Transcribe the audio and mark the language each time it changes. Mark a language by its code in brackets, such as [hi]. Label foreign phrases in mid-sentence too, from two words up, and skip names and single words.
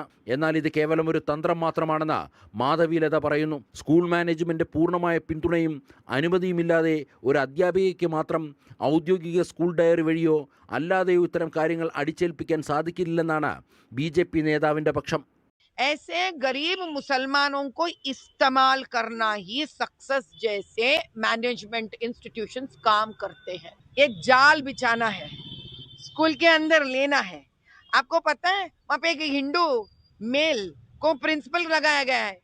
[ml] എന്നാൽ ഇത് കേവലം ഒരു തന്ത്രം മാത്രമാണെന്ന് മാധവിലത പറയുന്നു. സ്കൂൾ മാനേജ്മെന്റ് പൂർണ്ണമായ പിന്തുണയും അനുമതിയുമില്ലാതെ ഒരു അധ്യാപികയ്ക്ക് മാത്രം ഔദ്യോഗിക സ്കൂൾ ഡയറി വഴിയോ അല്ലാതെയോ ഇത്തരം കാര്യങ്ങൾ അടിച്ചേൽപ്പിക്കാൻ സാധിക്കില്ലെന്നാണ് BJP നേതാവിന്റെ പക്ഷം. [hi] ऐसे गरीब मुसलमानों को इस्तेमाल करना ही सक्सेस जैसे [en] management institutions [hi] काम करते हैं. ये जाल बिछाना है, स्कूल के अंदर लेना है. आपको पता है वहाँ पे एक हिंदू मेल को प्रिंसिपल लगाया गया है.